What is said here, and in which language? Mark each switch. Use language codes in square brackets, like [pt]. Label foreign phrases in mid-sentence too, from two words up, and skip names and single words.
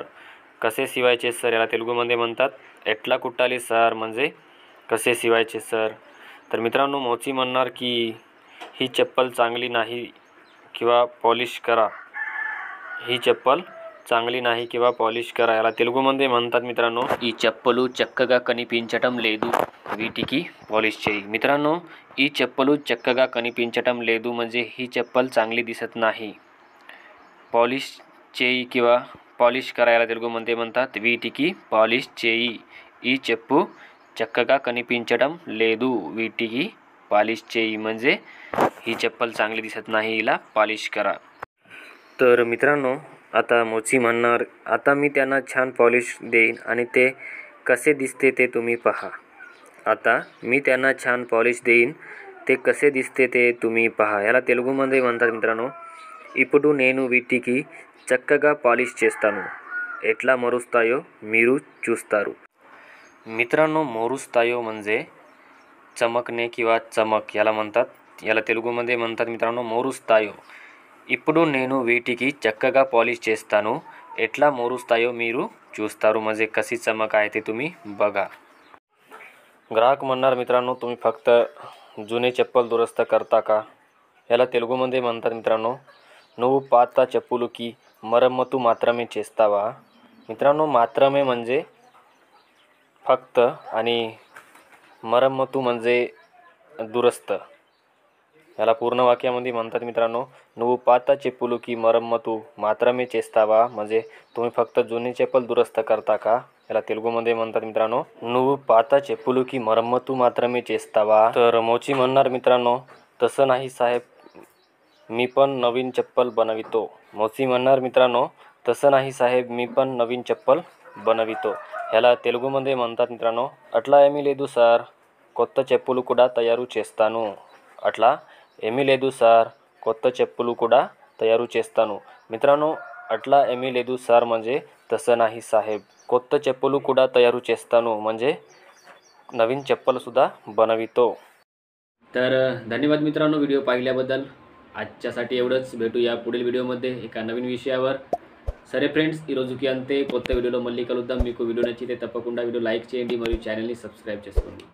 [mr] कसे शिवायचे सर याला तेलुगूमध्ये म्हणतात [te] ఎట్లా కుట్టాలి సార్ [mr] म्हणजे कसे शिवायचे सर. तर मित्रांनो मोची म्हणणार की ही चप्पल चांगली नाही किंवा पॉलिश करा. ही चप्पल चांगली नाही किंवा पॉलिश करा. याला तेलुगूमध्ये म्हणतात मित्रांनो [te] ఈ చెప్పులు చక్కగా కనిపించటం లేదు వీటికి पॉलिश చేయి. [mr] मित्रांनो [te] ఈ చెప్పులు చక్కగా కనిపించటం లేదు [mr] म्हणजे ही चप्पल चांगली दिसत नाही. [te] पॉलिश చేయి [mr] किंवा पॉलिश करायला तेलुगूमध्ये म्हणतात [te] వీటికి पॉलिश చేయి. ఈ చెప్పు చక్కగా కనిపించటం లేదు వీటికి पॉलिश చేయి [mr] म्हणजे ही चप्पल चांगली दिसत नाही हिला पॉलिश करा. तर मित्रांनो आता मोची म्हणणार आता मी त्यांना छान पॉलिश देईन आणि ते कसे दिसते ते तुम्ही पहा. आता मी त्यांना छान पॉलिश देईन ते कसे दिसते ते तुम्ही पहा. याला तेलुगूमध्ये म्हणतात मित्रांनो [te] ఇప్పుడు నేను వీటికి చక్కగా పాలిష్ చేస్తాను. ఎట్లా మరుస్తాయో మీరు చూస్తారు. [mr] मित्रांनो मोरुस्तायो म्हणजे चमकणे किंवा चमक याला म्हणतात. याला तेलुगूमध्ये म्हणतात मित्रांनो मोरुस्तायो. [te] ఇప్పుడు నేను వీటికి చక్కగా పాలిష్ చేస్తాను. ఎట్లా मोरुस्तायो మీరు చూస్తారు [mr] म्हणजे कशी चमक आहे ते तुम्ही बघा. ग्राहक म्हणणार मित्रांनो तुम्ही फक्त जुने चप्पल दुरुस्त करता का. याला तेलुगूमध्ये म्हणतात मित्रांनो [te] నువ్వు పాత చెప్పులకి మరమ్మతు మాత్రమే చేస్తావా. [mr] मित्रांनो मात्रमे म्हणजे फक्त आणि मरम्मतू म्हणजे दुरुस्त. याला पूर्ण वाक्यामध्ये म्हणतात मित्रांनो, [te] నువ్వు పాత చెప్పులకి మరమ్మతు మాత్రమే చేస్తావా, [mr] म्हणजे तुम्ही फक्त जुनी चप्पल दुरुस्त करता का. याला तेलुगूमध्ये म्हणतात मित्रांनो, [te] నువ్వు పాత చెప్పులకి మరమ్మతు మాత్రమే చేస్తావా. [mr] तर मोची म्हणणार मित्रांनो, तसं नाही साहेब, मी पण नवीन चप्पल बनवितो. मोची म्हणणार मित्रांनो, तसं नाही साहेब, मी पण नवीन चप्पल बनवितो. ह्याला तेलुगूमध्ये म्हणतात मित्रांनो, [te] అట్లా ఏమీ లేదు సార్, కొత్త చెప్పులు కూడా తయారు చేస్తాను. అట్లా ఏమీ లేదు సార్, కొత్త చెప్పులు కూడా तयारू చేస్తాను. [mr] मित्रांनो, [te] అట్లా ఏమీ లేదు సార్ [mr] म्हणजे तसं नाही साहेब, [te] కొత్త చెప్పులు కూడా तयारू చేస్తాను [mr] म्हणजे नवीन चप्पलसुद्धा बनवितो. तर धन्यवाद मित्रांनो व्हिडिओ पाहिल्याबद्दल. आजच्यासाठी एवढंच. भेटूया पुढील వీడియోमध्ये एका नवीन विषयावर. [te] సరే ఫ్రెండ్స్, ఈరోజుకి అంతే. కొత్త వీడియోలో మళ్ళీ కలుద్దాం. మీకు వీడియో నచ్చితే తప్పకుండా వీడియో లైక్ చేయండి మరియు ఛానల్ని సబ్స్క్రైబ్ చేసుకోండి.